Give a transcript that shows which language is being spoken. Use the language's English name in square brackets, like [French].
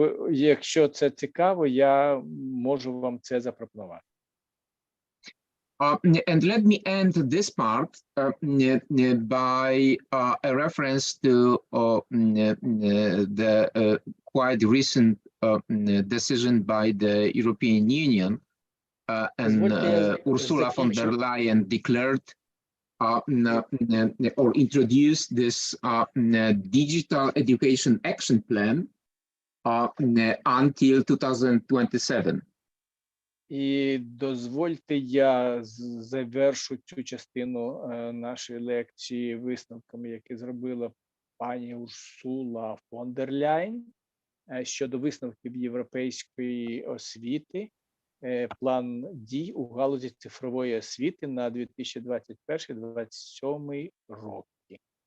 [Ukrainian] якщо це цікаво, я можу вам це запропонувати. [English] And let me end this part by a reference to the quite recent decision by the European Union, and Ursula von der Leyen declared or introduced this digital education action plan until 2027. [Ukrainian] І дозвольте, я завершу цю частину нашої лекції висновками, які зробила пані Урсула фон дер Ляйн щодо висновків європейської освіти, план дій у галузі цифрової освіти на 2021-2027 роки.